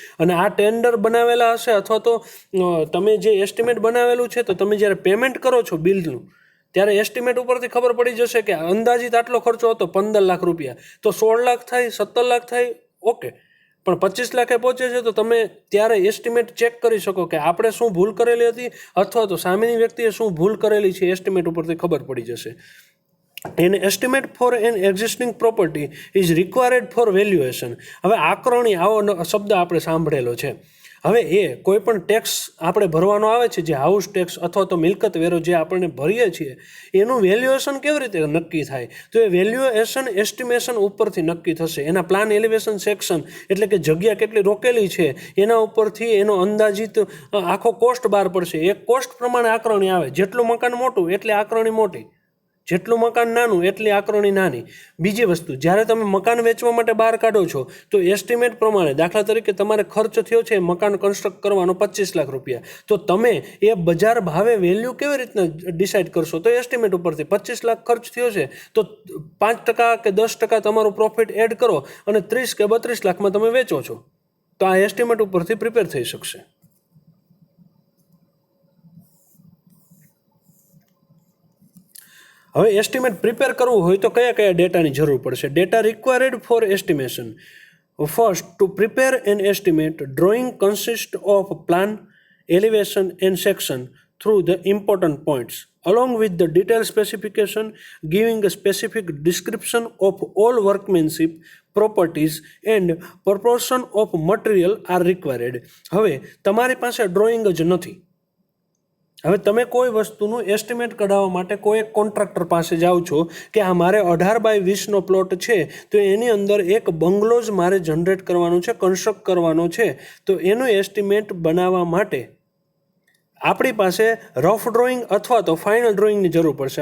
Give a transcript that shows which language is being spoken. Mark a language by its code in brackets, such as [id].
[gu] અને આ ટેન્ડર બનાવેલા હશે અથવા તો તમે જે એસ્ટિમેટ બનાવેલું છે તો તમે જ્યારે પેમેન્ટ કરો છો બિલનું ત્યારે એસ્ટિમેટ ઉપરથી ખબર પડી જશે કે અંદાજિત આટલો ખર્ચો હતો 15 લાખ રૂપિયા, તો 16 લાખ થાય, 17 લાખ થાય, ઓકે, પણ 25 લાખે પહોંચે છે તો તમે ત્યારે એસ્ટિમેટ ચેક કરી શકો કે આપણે શું ભૂલ કરેલી હતી અથવા તો સામેની વ્યક્તિએ શું ભૂલ કરેલી છે, એસ્ટિમેટ ઉપરથી ખબર પડી જશે. [en] An estimate for an existing property is required for valuation. [gu] હવે આકરણી આવો શબ્દ આપણે સાંભળેલો છે. હવે એ કોઈ પણ ટેક્સ આપણે ભરવાનો આવે છે, જે હાઉસ ટેક્સ અથવા તો મિલકત વેરો જે આપણે ભરીએ છીએ એનું વેલ્યુએશન કેવી રીતે નક્કી થાય? તો એ વેલ્યુએશન એસ્ટિમેશન ઉપરથી નક્કી થશે. એના પ્લાન એલિવેશન સેક્શન એટલે કે જગ્યા કેટલી રોકેલી છે એના ઉપરથી એનો અંદાજિત આખો કોસ્ટ બહાર પડશે. એ કોસ્ટ પ્રમાણે આકરણી આવે. જેટલું મકાન મોટું એટલે આકરણી મોટી, જેટલું મકાન નાનું એટલી આકરણી નાની. બીજી વસ્તુ, જ્યારે તમે મકાન વેચવા માટે બહાર કાઢો છો તો એસ્ટિમેટ પ્રમાણે દાખલા તરીકે તમારે ખર્ચ થયો છે મકાન કન્સ્ટ્રક્ટ કરવાનો 25 લાખ રૂપિયા, તો તમે એ બજાર ભાવે વેલ્યુ કેવી રીતના ડિસાઇડ કરશો? તો એસ્ટિમેટ ઉપરથી 25 લાખ ખર્ચ થયો છે તો 5% કે 10% તમારું પ્રોફિટ એડ કરો અને 30 કે 32 લાખમાં તમે વેચો છો, તો આ એસ્ટિમેટ ઉપરથી પ્રિપેર થઈ શકશે. હવે એસ્ટિમેટ પ્રિપેર કરવું હોય તો કયા ડેટાની જરૂર પડશે? [en] Data required for estimation. First, to prepare an estimate, drawing consist of plan, elevation and section through the important points along with the detailed specification giving a specific description of all workmanship, properties and proportion of material are required. [gu] હવે તમારી પાસે drawing જ નથી હવે તમે કોઈ વસ્તુનું estimate કઢાવવા માટે કોઈ એક કોન્ટ્રાક્ટર પાસે જાઓ છો કે આ મારે 18x20નો પ્લોટ છે, તો એની અંદર એક બંગલોઝ મારે જનરેટ કરવાનું છે, કન્સ્ટ્રક્ટ કરવાનો છે, તો એનું એસ્ટિમેટ બનાવવા માટે આપણી પાસે રફ ડ્રોઈંગ અથવા તો ફાઇનલ ડ્રોઈંગની જરૂર પડશે.